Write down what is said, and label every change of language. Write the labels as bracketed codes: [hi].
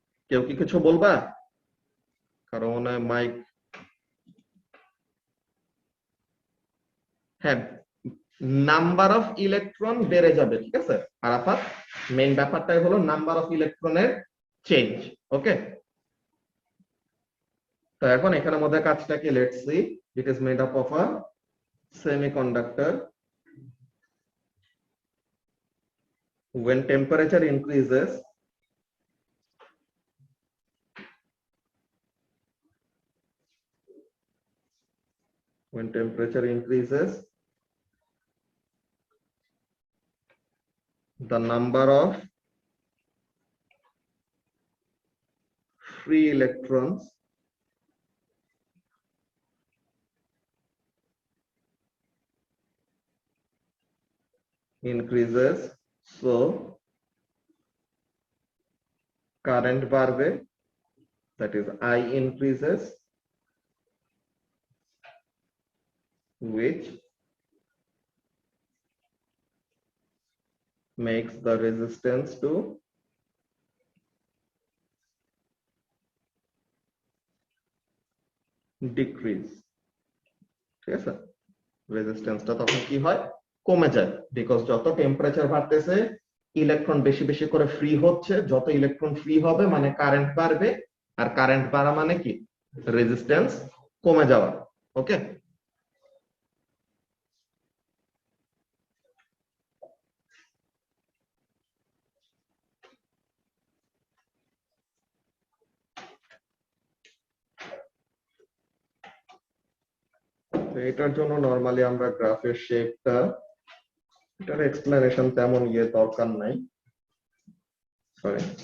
[bn] কেউ কি কিছু বলবা? কারণ মাইক, হ্যাঁ, নাম্বার অফ ইলেকট্রন বেড়ে যাবে, ঠিক আছে আরাফাত, মেইন ব্যাপারটাই হলো নাম্বার অফ ইলেকট্রনের চেঞ্জ। ওকে, তো এখন এখানের মধ্যে কাজটা কি, [en] Let's see, it is made up of a semiconductor. When temperature increases, when temperature increases, the number of free electrons increases, so current [bn] বাড়বে, [en] that is I increases, which makes the resistance to decrease। [bn] ঠিক আছে, রেজিস্ট্যান্সটা তখন কি হয়, কমে যায়। Because যত temperature বাড়তেছে ইলেকট্রন বেশি বেশি করে ফ্রি হচ্ছে, যত ইলেকট্রন ফ্রি হবে মানে কারেন্ট বাড়বে, আর কারেন্ট বাড়া মানে কি, রেজিস্ট্যান্স কমে যাওয়া। ওকে, এটার জন্য নরমালি আমরা গ্রাফের শেপটা, এটার এক্সপ্লেনেশন তেমন দরকার নাই, সরি।